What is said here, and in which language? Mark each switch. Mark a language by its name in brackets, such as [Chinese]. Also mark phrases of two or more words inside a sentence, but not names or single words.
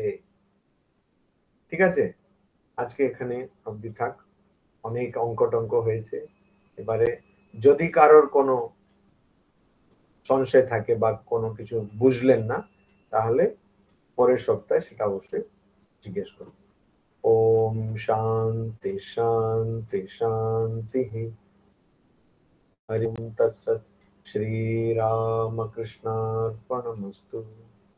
[Bangla] ঠিক আছে? আজকে এখানে অবধি থাক, অনেক অঙ্ক টঙ্ক হয়েছে। এবারে যদি কারোর কোনো সংশয় থাকে বা কোনো কিছু বুঝলেন না, তাহলে পরের সপ্তাহে সেটা অবশ্যই জিজ্ঞেস করুন। [Sanskrit] ओम शांति शांति शांति। हरि ओम तत्सत्। श्री राम कृष्णार्पणमस्तु।